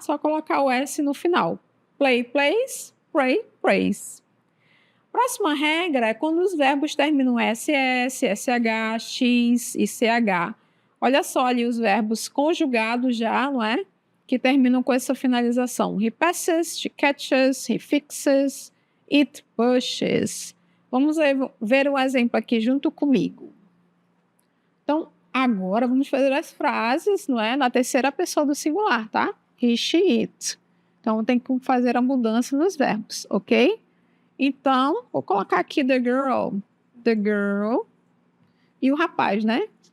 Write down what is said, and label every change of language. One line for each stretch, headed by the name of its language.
Portuguese: Só colocar o S no final. Play, plays, pray, prays. Próxima regra é quando os verbos terminam SS, SH, X e CH. Olha só ali os verbos conjugados já, não é? Que terminam com essa finalização.
English: He passes, she catches, he fixes, it pushes.
Portuguese: Vamos ver um exemplo aqui junto comigo. Então, agora vamos fazer as frases, não é? Na terceira pessoa do singular, tá? He, she, it. Então, tem que fazer a mudança nos verbos, ok? Então, vou colocar aqui
English: the girl,
Portuguese: e o rapaz, né?